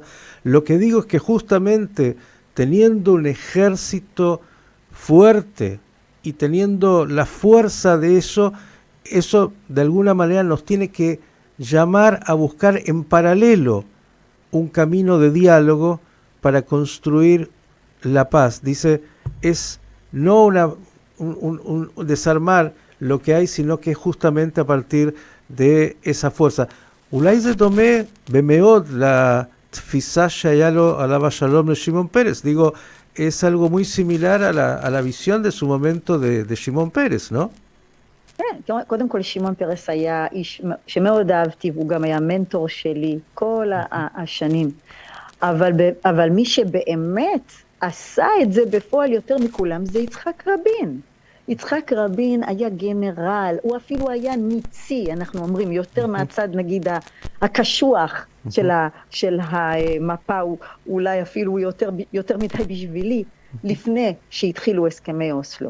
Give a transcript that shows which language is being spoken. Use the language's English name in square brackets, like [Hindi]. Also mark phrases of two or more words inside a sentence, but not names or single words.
[Spanish] Lo que digo es que justamente teniendo un ejército fuerte y teniendo la fuerza de eso de alguna manera nos tiene que llamar a buscar en paralelo un camino de diálogo para construir la paz. Dice, es no un desarmar lo que hay, sino que es justamente a partir de esa fuerza. [Hebrew] אולי זה דומה במאוד לתפיסה שהיה לו עליו השלום לשמעון פרס. [Spanish] Digo, es algo muy similar a la visión de su momento de Shimon Peres, ¿no? [Hebrew] כן, קודם כל שמעון פרס היה איש שמאוד אהבתי, והוא גם היה מנטור שלי כל השנים. אבל מי שבאמת עשה את זה בפועל יותר מכולם זה יצחק רבין. יצחק רבין היה גנרל, הוא אפילו היה ניצי, אנחנו אומרים, יותר מהצד נגיד הקשוח של המפה, אולי אפילו יותר מדי בשבילי, לפני שהתחילו הסכמי אוסלו.